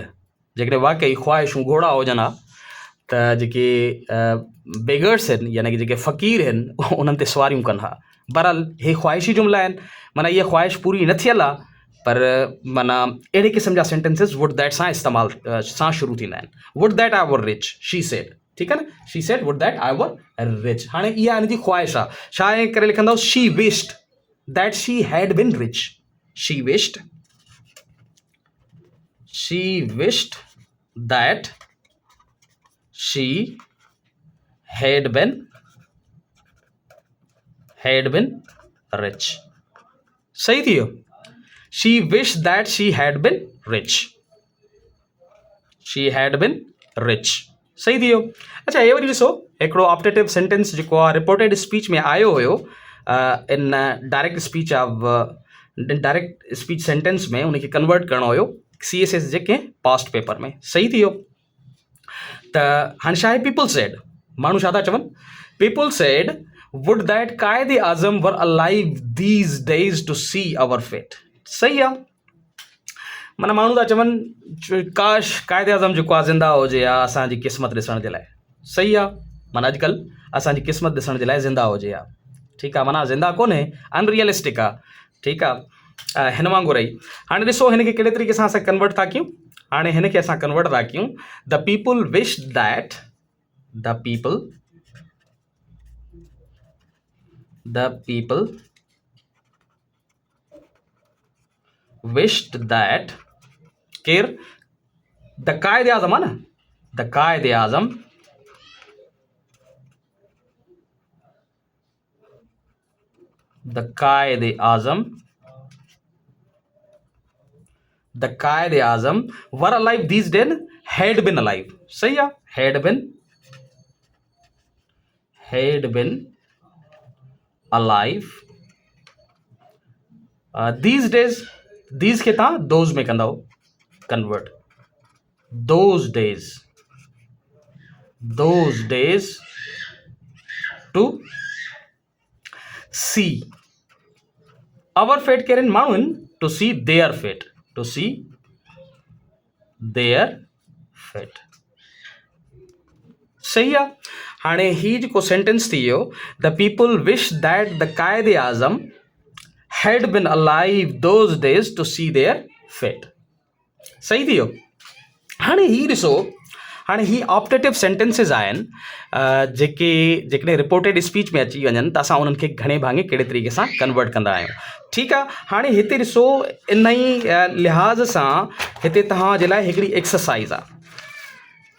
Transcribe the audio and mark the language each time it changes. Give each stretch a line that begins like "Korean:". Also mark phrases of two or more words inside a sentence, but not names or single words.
Sindhi: जेकॾहिं वाकई ख़्वाहिशूं घोड़ा हुजनि हा, त जेके बेगर्स आहिनि, यानी कि जेके फ़क़ीर आहिनि, उन्हनि ते सवारियूं कनि हा। बहरहाल हे ख़्वाहिशी जुमिला आहिनि, माना इहा ख़्वाहिश पूरी न थियल आहे, पर माना अहिड़े क़िस्म जा
English: sentences would that
Sindhi: सां इस्तेमालु सां शुरू थींदा आहिनि।
English: Would that I were rich, she said,
Sindhi: ठीकु आहे न,
English: She said would that I were rich.
Sindhi: हाणे इहा हिन जी ख़्वाहिश आहे, छा आहे करे लिखंदव,
English: She wished that she had been rich, she wished that she had been rich,
Sindhi: सही थी वियो।
English: she wished that she had been rich,
Sindhi: सही थी वियो। अच्छा ये वरी ॾिसो हिकिड़ो
English: optative sentence
Sindhi: जेको आहे
English: reported speech
Sindhi: में आयो हुयो
English: in direct speech direct speech sentence
Sindhi: में उनखे कन्वर्ट करणो हुयो CSS जे कंहिं
English: past paper
Sindhi: में। सही थी वियो। त हाणे छा आहे
English: people said,
Sindhi: माण्हू छा था चवनि,
English: People said would that Quaid-e-Azam were alive these days to see our fate.
Sindhi: सही आहे, माना माण्हू था चवनि काश कायदे आज़म जेको आहे ज़िंदा हुजे या असांजी क़िस्मत ॾिसण जे लाइ। सही आहे, माना अॼुकल्ह असांजी क़िस्मत ॾिसण जे लाइ ज़िंदा हुजे हा। ठीकु आहे, माना ज़िंदा कोन्हे, अनरियलिस्टिक आहे। ठीकु आहे, हिन वांगुरु ई हाणे ॾिसो हिनखे कहिड़े तरीक़े सां असां कन्वर्ट था कयूं। हाणे हिनखे असां कन्वर्ट था कयूं
English: the people wish that wished that
Sindhi: केर द कायदे आज़म आहे न,
English: The Quaid-e-Azam were alive these days had been alive.
Sindhi: सही आहे,
English: had been alive these days,
Sindhi: दीज के तव्हां दोज में कंदव कन्वर्ट, दोज
English: days to see our fate
Sindhi: कहिड़े माण्हुनि
English: to see their fate,
Sindhi: सही आहे। हाणे ही जेको सेंटेंस थी वियो
English: the people wish that the Quaid-e-Azam had been alive those days to see their fate.
Sindhi: सही थी वियो। हाणे ही ॾिसो, हाणे ही
English: optative sentences
Sindhi: आहिनि जेकॾहिं
English: reported speech
Sindhi: में अची वञनि त असां उन्हनि खे घणे भाङे कहिड़े तरीक़े सां कन्वर्ट कंदा आहियूं। ठीकु आहे, हाणे हिते ॾिसो इन ई लिहाज़ सां हिते तव्हांजे लाइ हिकिड़ी एक्सरसाइज़ आहे।